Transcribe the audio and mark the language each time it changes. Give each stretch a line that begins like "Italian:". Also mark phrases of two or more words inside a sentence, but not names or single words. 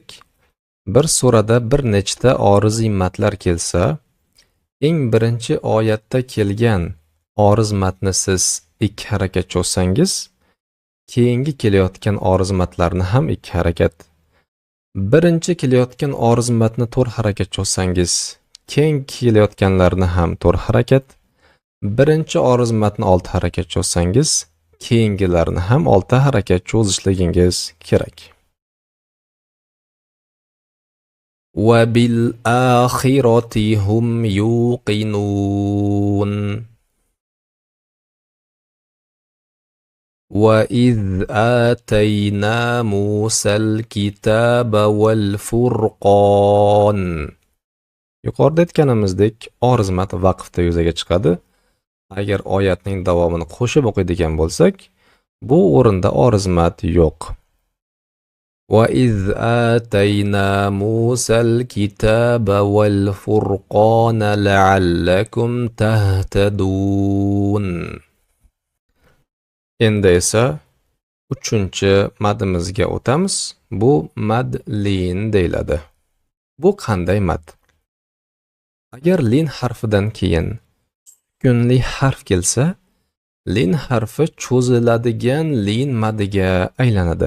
Uzbek: Bir surada bir nechta oriziy matlar kelsa, eng birinchi oyatda kelgan oriz matni siz 2 harakat cho'zsangiz, keyingi kelayotgan oriz matlarni ham 2 harakat. Birinchi kelayotgan oriz matni 4 harakat cho'zsangiz, keyingi kelayotganlarni ham 4 harakat. Birinchi oriz matni 6 harakat cho'zsangiz, keyingilarni ham 6 harakat cho'zishligingiz kerak.
Arabic: وبالآخرة هم يوقنون. وَإِذْ آتَيْنَا مُوسَى الْكِتَابَ وَالْفُرْقَانَ.
Uzbek: Yuqorida aytganimizdek, oriz mat vaqfda yuzaga chiqadi. Agar oyatning davomini qo'shib o'qiydigan bo'lsak, bu o'rinda oriz mat yo'q.
Arabic: وَإِذْ آتَيْنَا مُوسَى الْكِتَابَ وَالْفُرْقَانَ لَعَلَّكُمْ تَهْتَدُونَ.
Uzbek: Endi esa 3-chi madimizga o'tamiz. Bu mad lin deyiladi. Bu qanday mad? Agar lin harfidan keyin sukunli harf kelsa, lin harfi cho'ziladigan lin madiga aylanadi.